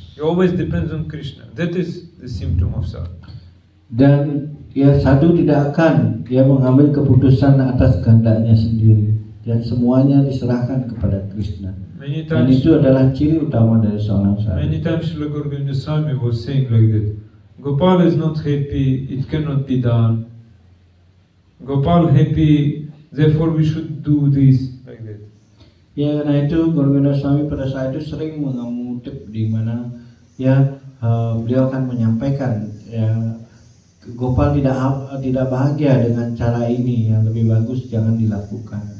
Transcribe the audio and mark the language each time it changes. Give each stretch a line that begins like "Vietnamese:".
English: He always depends on Krishna. That is the symptom of sadhu.
Indonesian: Dan ya sadhu tidak akan dia mengambil keputusan atas kehendaknya sendiri. dan semuanya diserahkan kepada Krishna.
English: Many
Indonesian: Dan
English: times,
Indonesian: itu adalah ciri utama dari seorang sadhu.
English: many times Srila Guru Govinda Swami was saying like that. Gopal is not happy, it cannot be done. Gopal happy, therefore we should do this, like that.
Indonesian: Ya, karena itu Guru Govinda Swami pada saat itu sering mengutip di mana ya beliau akan menyampaikan ya Gopal tidak bahagia dengan cara ini, yang lebih bagus jangan dilakukan.